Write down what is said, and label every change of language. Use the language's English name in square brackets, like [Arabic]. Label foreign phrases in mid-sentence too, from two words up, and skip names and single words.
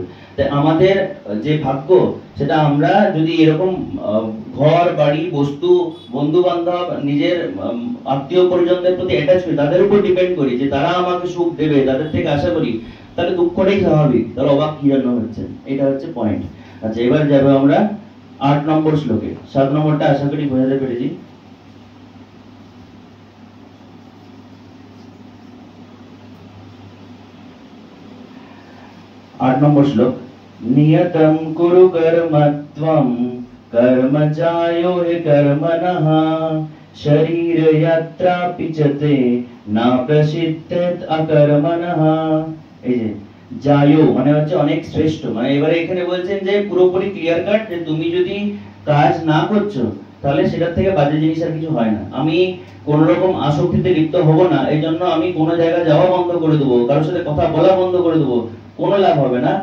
[Bangla] তাই আমাদের যে ভাগ্য, সেটা আমরা যদি এরকম ঘর বাড়ি বস্তু বন্ধু বান্ধব নিজের আত্মীয় পরিজনদের প্রতি অ্যাটাচ করি, তাদের উপর ডিপেন্ড করি যে তারা আমাকে সুখ দেবে, তাদের থেকে আশা করি, তাহলে দুঃখটাই স্বাভাবিক। তাহলে অবাক কি জন্য হচ্ছে, এটা হচ্ছে পয়েন্ট। আচ্ছা, এবার যাবো আমরা 8 নম্বর শ্লোকে। 7 নম্বরটা আশা করি বোঝাতে পেরেছি। [Sanskrit] आठ नंबर श्लोक, नियतं कुरु कर्मत्वं कर्म जायो हि कर्मणः शरीर यात्रापि च ते ना प्रसिद्धेत अकर्मणः। [Bangla] এই যে জায়ো মানে হচ্ছে অনেক শ্রেষ্ঠ, মানে এবারে এখানে বলছেন যে পুরোপুরি [English] clear cut, [Bangla] যে তুমি যদি কাজ না করছো তাহলে সেটার থেকে বাজে জিনিস আর কিছু হয় না। আমি কোন রকম আসক্তিতে লিপ্ত হব না, এই জন্য আমি কোনো জায়গায় যাওয়া বন্ধ করে দেবো, কারোর সাথে কথা বলা বন্ধ করে দেবো, কোনো লাভ হবে না।